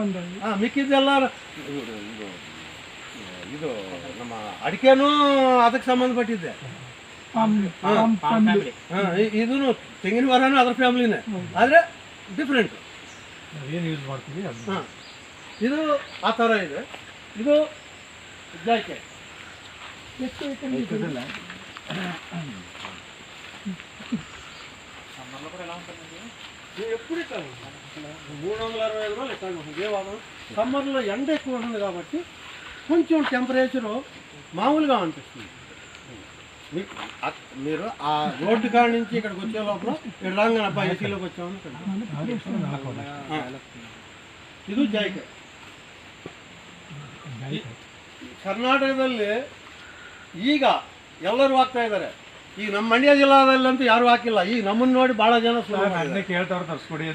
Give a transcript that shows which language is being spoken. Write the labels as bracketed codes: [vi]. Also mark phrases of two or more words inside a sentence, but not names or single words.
[kn] ಮಿಕ್ಕಿದ್ದೆಲ್ಲ ಇದು ನಮ್ಮ ಅಡಿಕೆನೂ ಅದಕ್ಕೆ ಸಂಬಂಧಪಟ್ಟಿದ್ದೆ. ಇದೂ ತೆಂಗಿನ ಮರನೂ ಅದ್ರ ಫ್ಯಾಮಿಲಿನೇ, ಆದರೆ ಡಿಫ್ರೆಂಟ್. ಏನು ಯೂಸ್ ಮಾಡ್ತೀವಿ ಹಾಂ, ಇದು ಆ ಥರ ಇದೆ. ಇದು ಜಾಯ್ಕಾಯಿ. [te] ఎప్పుడు ఇస్తాను 360 రోజులు ఇస్తాను. దేవాదం సమ్మర్లో ఎండ ఎక్కువ ఉంటుంది కాబట్టి కొంచెం టెంపరేచరు మామూలుగా అనిపిస్తుంది. మీరు ఆ రోడ్డు కాడ నుంచి ఇక్కడికి వచ్చే లోపల ఇక్కడ రాగానే అబ్బాయి ఏసీలోకి వచ్చామని. [kn] ಇದು ಜಾಯ್ಕಾಯಿ. ಕರ್ನಾಟಕದಲ್ಲಿ ಈಗ ಎಲ್ಲರೂ ಹಾಕ್ತಾ ಇದ್ದಾರೆ. ಈಗ ನಮ್ಮ ಮಂಡ್ಯ ಜಿಲ್ಲಾದಲ್ಲಂತೂ ಯಾರು ಹಾಕಿಲ್ಲ. ಈಗ ನಮ್ಮನ್ನು ನೋಡಿ ಭಾಳ ಜನ ನನ್ನೇ ಕೇಳ್ತಾವ್ರು ತರಿಸ್ಕೊಡಿ ಅಂತ.